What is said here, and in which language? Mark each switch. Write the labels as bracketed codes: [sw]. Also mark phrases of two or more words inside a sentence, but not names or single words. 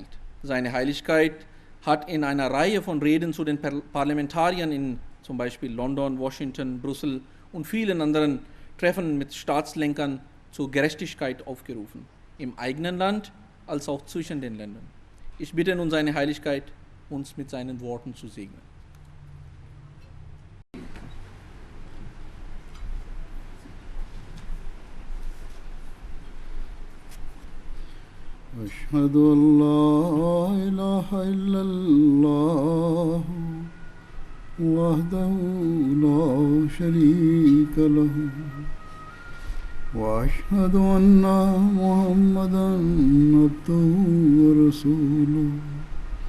[de] Seine Heiligkeit hat in einer Reihe von Reden zu den Parlamentariern in zum Beispiel London, Washington, Brüssel und vielen anderen Treffen mit Staatslenkern zur Gerechtigkeit aufgerufen, im eigenen Land als auch zwischen den Ländern. Ich bitte nun seine Heiligkeit, uns mit seinen Worten zu segnen. [ar] أشهد أن لا إله إلا الله وحده لا شريك له وأشهد أن محمدا عبده ورسوله